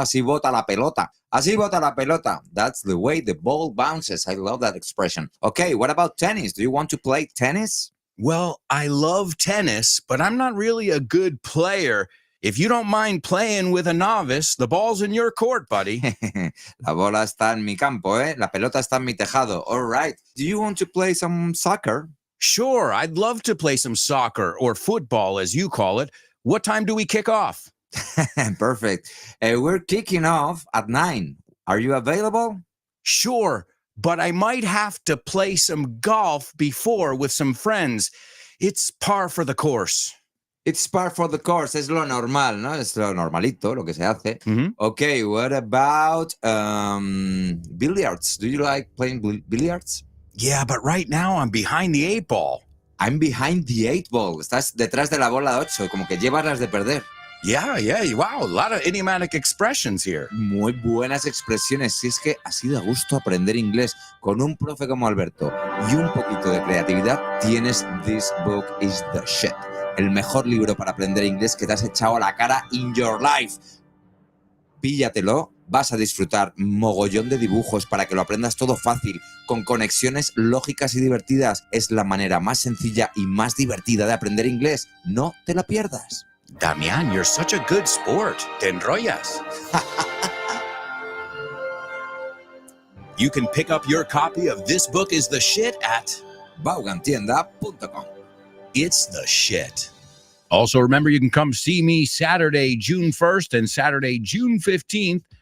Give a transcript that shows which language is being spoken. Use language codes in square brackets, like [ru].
[es] Así bota la pelota. [en] Así bota la pelota. That's the way the ball bounces. I love that expression. Okay, what about tennis? Do you want to play tennis? Well, I love tennis, but I'm not really a good player. If you don't mind playing with a novice, the ball's in your court, buddy. [es] La bola está en mi campo, ¿eh? La pelota está en mi tejado. [en] All right. Do you want to play some soccer? Sure, I'd love to play some soccer or football, as you call it. What time do we kick off? Perfect. We're kicking off at 9. Are you available? Sure, but I might have to play some golf before with some friends. It's par for the course. It's par for the course. [es] Es lo normal, ¿no? Es lo normalito, lo que se hace. [en] Okay, what about billiards? Do you like playing billiards? Yeah, but right now I'm behind the 8 ball. I'm behind the 8 ball. [es] Estás detrás de la bola 8, como que llevas las de perder. [en] Yeah, wow, a lot of idiomatic expressions here. [es] Muy buenas expresiones. Si es que así da gusto aprender inglés con un profe como Alberto y un poquito de creatividad, tienes This Book is the Shit. El mejor libro para aprender inglés que te has echado a la cara [en] in your life. [es] Píllatelo, vas a disfrutar mogollón de dibujos para que lo aprendas todo fácil, con conexiones lógicas y divertidas. Es la manera más sencilla y más divertida de aprender inglés. No te la pierdas. [en] Damian, you're such a good sport. [es] Te enrollas. [en] You can pick up your copy of This Book is the Shit at Vaughantienda.com. It's the shit. Also, remember, you can come see me Saturday, June 1st and Saturday, June 15th.